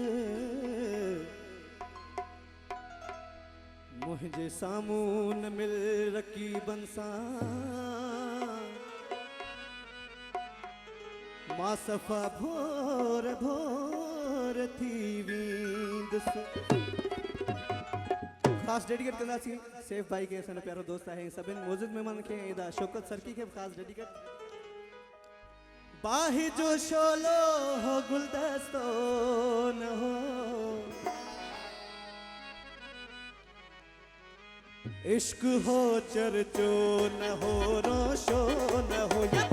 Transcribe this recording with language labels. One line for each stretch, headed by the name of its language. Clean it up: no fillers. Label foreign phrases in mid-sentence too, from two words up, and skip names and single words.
Sindhi: मुंहिंजे साम्हूं न मिल रकीबनि सां, मां सफ़ा भोर भोर थी वेंदुसि। खास डेडिकेट कंदासीं सैफ भाई के, असांजो प्यारो दोस्त आहे, सभिनि मौजूद मेहमान खे, एॾा शौकत सरकी खे खास डेडिकेट। बाहि जो शोलो हो गुलदस्तो न हो, इश्क हो चर्चो न हो, रोशो न हो,